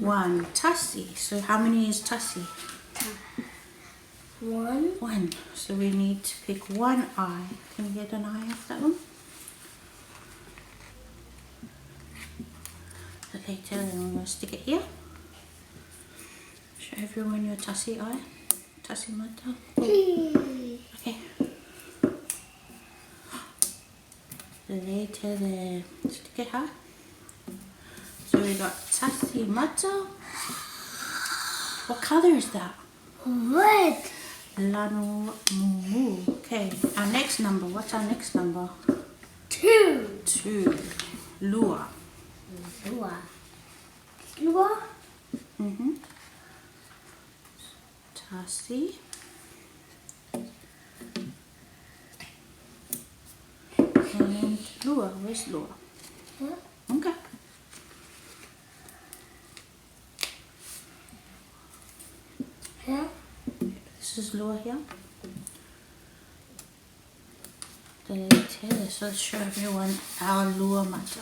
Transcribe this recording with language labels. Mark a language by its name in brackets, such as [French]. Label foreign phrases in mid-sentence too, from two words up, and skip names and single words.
[English] 1, Tasi. So how many is Tasi? 1. 1. So we need to pick one eye. Can you get an eye off that one? Okay, tell them I'm going to stick it here. Show everyone your Tasi eye. [Samoan] Tasi mata. [English] Okay. Tell them stick it high. So we got [Samoan] Tasi mata. [English] What color is that? Red. [Samoan] Lanu mumu. [English] Okay, our next number. What's our next number? 2. 2. Lua. Lua. Lua. Tasi. And Lua. Where's Lua? Huh? Okay. Here. This is Lua here. So let's show everyone our [Samoan] Lua mata.